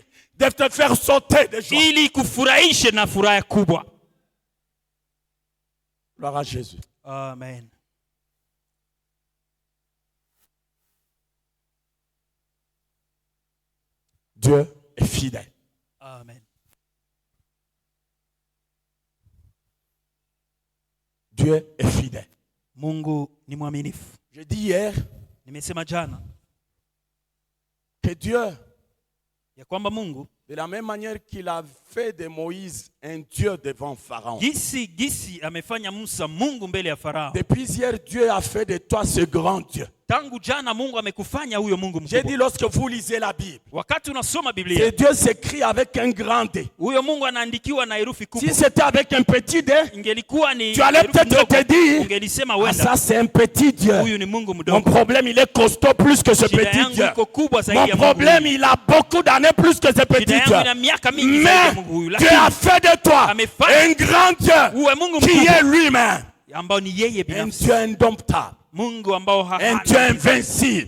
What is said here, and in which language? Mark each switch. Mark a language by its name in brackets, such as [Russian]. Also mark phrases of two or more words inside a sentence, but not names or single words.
[French] De te faire sauter de joie. [Swahili] Ili kufurahishe na furaha kubwa. [French] Gloire à Jésus. Amen. Dieu est fidèle. Amen. Dieu est fidèle. [Swahili] Mungu ni mwaminifu. [French] Je dis hier, [Swahili] nimesema jana, [French] que Dieu, [Swahili] ya kwamba Mungu, [French] de la même manière qu'il a fait de Moïse un Dieu devant Pharaon. [Swahili] Gisi amefanya Musa Mungu mbele ya Farao. [French] Depuis hier, Dieu a fait de toi ce grand Dieu. [Swahili] Tangu jana Mungu amekufanya huyo Mungu mkubwa. [French] J'ai dit lorsque vous lisez la Bible. [Swahili] Wakati unasoma Biblia. [French] Ce Dieu s'écrit avec un grand D. [Swahili] Huyo Mungu anaandikiwa na herufi kubwa. [French] Si c'était avec un petit D, [Swahili] ingelikuwa ni [French] tu allais peut-être te dire, [Swahili] ungelisema wenda. [French] Ça c'est un petit Dieu. [Swahili] Huyu ni Mungu mdogo. [French] Mon problème il est costaud plus que ce petit Dieu. Mon problème il a beaucoup d'années plus que ce petit Dieu. Mais Dieu a fait de toi un grand Dieu qui est lui-même. Un Dieu indomptable. Un Dieu invincible.